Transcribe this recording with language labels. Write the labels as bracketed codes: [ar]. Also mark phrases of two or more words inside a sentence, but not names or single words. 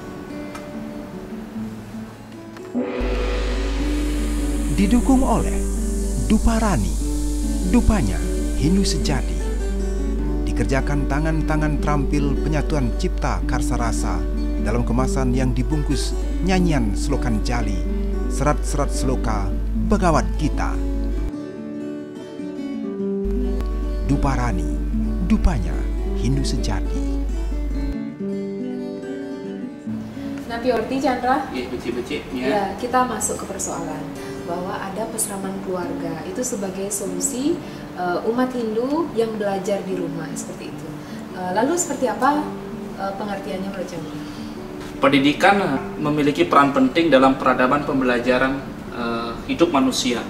[id] Didukung oleh Duparani, Dupanya Hindu Sejati. Dikerjakan tangan-tangan terampil penyatuan cipta karsa rasa dalam kemasan yang dibungkus nyanyian selokan jali, serat-serat seloka Begawat Gita. Duparani, Dupanya Hindu Sejati. [ban] Napi Orti, Chandra? Becik-becik [id] Ya, kita masuk ke persoalan bahwa ada peseraman keluarga itu sebagai solusi umat Hindu yang belajar di rumah seperti itu. Lalu seperti apa pengertiannya menurut Chandra? Pendidikan memiliki peran penting dalam peradaban pembelajaran hidup manusia.